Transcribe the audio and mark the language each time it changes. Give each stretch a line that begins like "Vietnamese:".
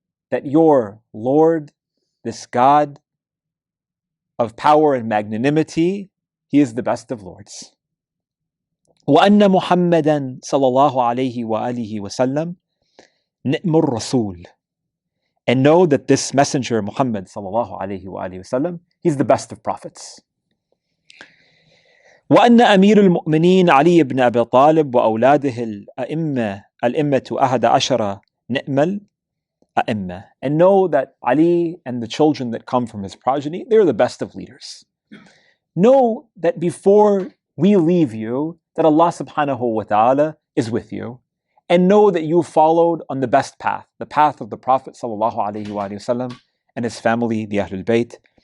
English: That your Lord, this God of power and magnanimity, He is the best of Lords.
Arabic: وَأَنَّ مُحَمَّدًا صَلَى اللَّهُ عَلَيْهِ وَآلِهِ وَسَلَّمَ نِعْمُ الرَّسُولِ.
English: And know that this messenger, Muhammad sallallahu alayhi wa alihi wasallam, he's the best of prophets.
Arabic: وأن أمير المؤمنين علي بن أبي طالب وأولاده الأئمة 11 نعم الأئمة.
English: And know that Ali and the children that come from his progeny, they're the best of leaders. Know that before we leave you, that Allah subhanahu wa ta'ala is with you. And know that you followed on the best path, the path of the Prophet sallallahu alaihi wasallam and his family, the Ahlul Bayt.